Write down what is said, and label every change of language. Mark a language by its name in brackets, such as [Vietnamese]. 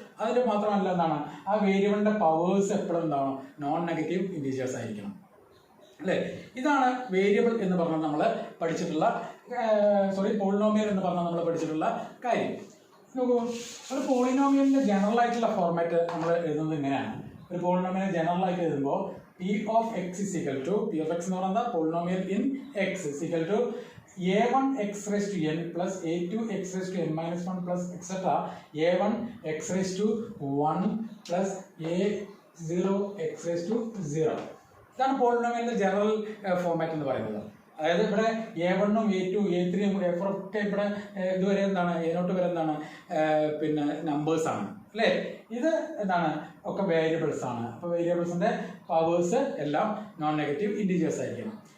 [Malayalam] അതിൽ മാത്രമല്ല എന്താണ്, ആ വേരിയബിളിൻ്റെ പവേഴ്സ് എപ്പോഴും എന്താണ്? നോൺ നെഗറ്റീവ് ഇൻറ്റീജേഴ്സ് ആയിരിക്കണം അല്ലേ? ഇതാണ് വേരിയബിൾ എന്ന് പറഞ്ഞാൽ നമ്മൾ പഠിച്ചിട്ടുള്ള പോളിനോമിയൽ എന്ന് പറഞ്ഞാൽ നമ്മൾ പഠിച്ചിട്ടുള്ള കാര്യം. നോക്കൂ, ഒരു പോളിനോമിയലിൻ്റെ ജനറൽ ആയിട്ടുള്ള ഫോർമാറ്റ് നമ്മൾ എഴുതുന്നത് ഇങ്ങനെയാണ്. ഒരു പോളിനോമിയൽ ജനറൽ ആയിട്ട് എഴുതുമ്പോൾ [English] p of x is equal to p of x എന്ന് പറയുന്നത് polynomial in x is equal to a1x raised to n plus a2x raised to n minus 1 plus etc. a1x raised to 1 plus a0x raised to 0. [Malayalam] ഇതാണ് പോളിനോമിയലിന്റെ general format എന്ന് പറയുന്നത്. അതായത് ഇവിടെ a1ഉം a2 a3ഉം a4 ഒക്കെ ഇവിടെ ഇതുവരെ എന്താണ്, a0 വരെ എന്താണ്, പിന്നെ നമ്പേഴ്സ് ആണ് അല്ലേ? ഇത് എന്താണ്, ഒക്കെ വേരിയബിൾസ് ആണ്. അപ്പോൾ വേരിയബിൾസിന്റെ പവേഴ്സ് എല്ലാം നോൺ നെഗറ്റീവ് ഇൻറ്റീജേഴ്സ് ആയിരിക്കണം.